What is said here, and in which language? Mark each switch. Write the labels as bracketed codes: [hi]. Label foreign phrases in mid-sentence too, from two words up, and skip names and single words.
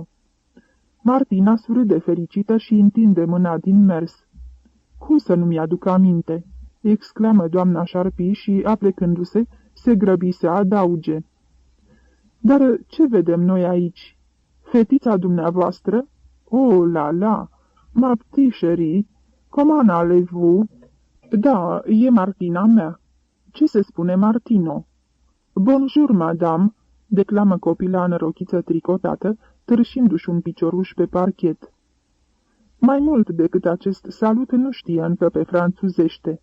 [ro] Martina surâde fericită și întinde mâna din mers. Cum să nu-mi aduc aminte?" exclamă doamna Sharpie și, aplecându-se, se grăbi să adauge. Dar ce vedem noi aici? Fetița dumneavoastră? [fr] Oh, la, ma petit chéri, comment allez-vous? [ro] Da, e Martina mea. Ce se spune Martino? [fr] Bonjour, madame, [ro] declamă copila în rochiță tricotată, târșindu-și un picioruș pe parchet. Mai mult decât acest salut nu știe încă pe franțuzește.